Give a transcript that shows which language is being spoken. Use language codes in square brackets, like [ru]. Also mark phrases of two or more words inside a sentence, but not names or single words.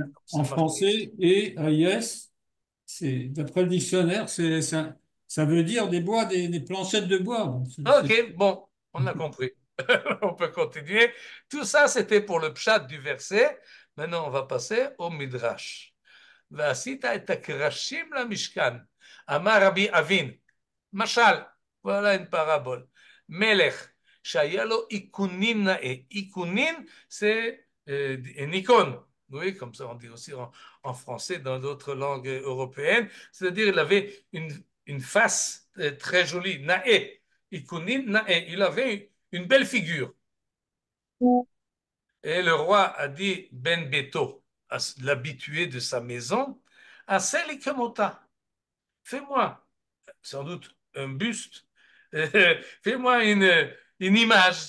[fr] comme en c'est marqué. français, et AIS, d'après le dictionnaire, ça veut dire des bois, des planchettes de bois. Bon, OK, bon, on a compris. On peut continuer. Tout ça, c'était pour le pshat du verset. Maintenant, on va passer au midrash. [he] ועשית את הקרשים למשכן. אמר רבי אבין, משל, [fr] voilà une parabole. [he] מלך שהיה לו איכונין נאה. איכונין, [fr] c'est une icône. Oui, comme ça on dit aussi en français dans d'autres langues européennes. C'est-à-dire il avait une face très jolie, nae. [he] איכונין נאה. [fr] Il avait une belle figure. Et le roi a dit [he] בן ביתו, [fr] à l'habitué de sa maison, à Selikemota, fais-moi, sans doute un buste, fais-moi une image.